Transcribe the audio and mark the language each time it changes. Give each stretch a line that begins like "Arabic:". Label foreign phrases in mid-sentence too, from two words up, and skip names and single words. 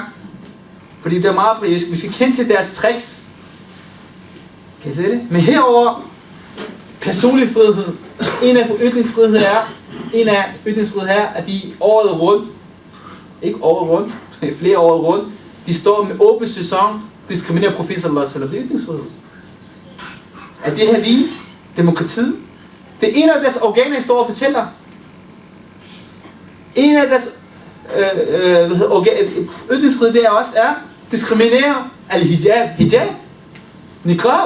Danish: Fordi det er meget brisk. Vi skal kende til deres tricks. Kan I se det? Men herover personlig frihed. En af ytringsfrihed er, at de året rundt, ikke året rundt, flere år rundt, de står med åben sæson, diskriminerer profet
Arabic: صلى الله عليه وسلم.
Danish: Det er ytringsfrihed. Er det her lige demokratiet? Det er en af deres organer, der står og fortæller. En af deres ytringsfrihed, det er også diskriminere
Arabic: الحجاب نقاب.